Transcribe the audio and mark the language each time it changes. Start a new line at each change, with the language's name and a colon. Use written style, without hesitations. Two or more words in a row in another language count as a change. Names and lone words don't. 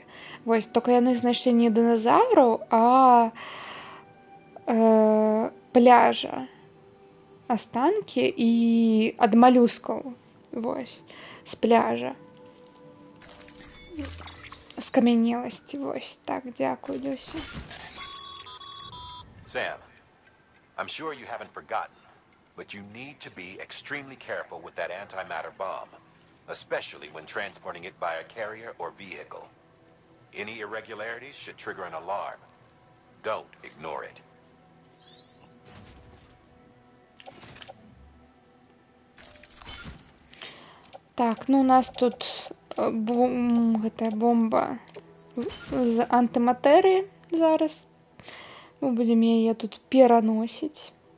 Belarusian: Вось, толькі яны знайшлі не дыназаўраў, а пляжа. Астанкі і ад малюскаў. Вось, з пляжа. Скамянеласці, вось, так, дзякую, Дзюся.
English: Sam, I'm sure you haven't forgotten, but you need to be extremely careful with that antimatter bomb, especially when transporting it by a carrier or vehicle. Any irregularities should trigger an alarm. Don't ignore it.
Belarusian: Так, ну у нас тут гэтая бомба з антыматэрыі зараз. Мы будзем яе тут пераносіць.